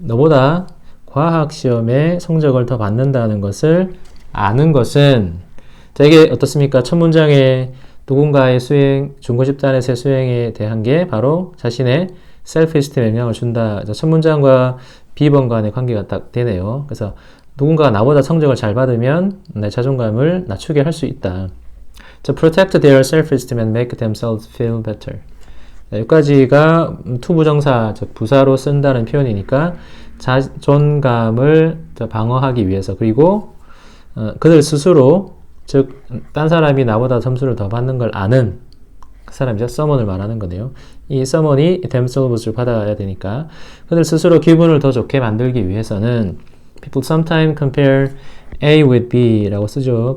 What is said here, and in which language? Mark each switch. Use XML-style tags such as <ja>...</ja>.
<ko>너보다 과학 시험에 성적을 더 받는다는 것을 아는 것은, 자, 이게 어떻습니까? 첫 문장에 누군가의 수행, 중고 집단에서의 수행에 대한 게 바로 자신의 self-esteem에 영향을 준다. 첫 문장과 B번 간의 관계가 딱 되네요. 그래서 누군가가 나보다 성적을 잘 받으면 내 자존감을 낮추게 할 수 있다.</ko> <en>To protect their self-esteem and make themselves feel better.</en> <ko>여기까지가 투부정사, 부사로 쓴다는 표현이니까 자존감을 방어하기 위해서, 그리고 그들 스스로 즉 딴 사람이 나보다 점수를 더 받는 걸 아는 그 사람이죠. someone을 말하는 거네요. 이 someone이 themselves를 받아야 되니까 그들 스스로 기분을 더 좋게 만들기 위해서는</ko> <en>people sometimes compare A with B</en> <ko>라고 쓰죠.</ko>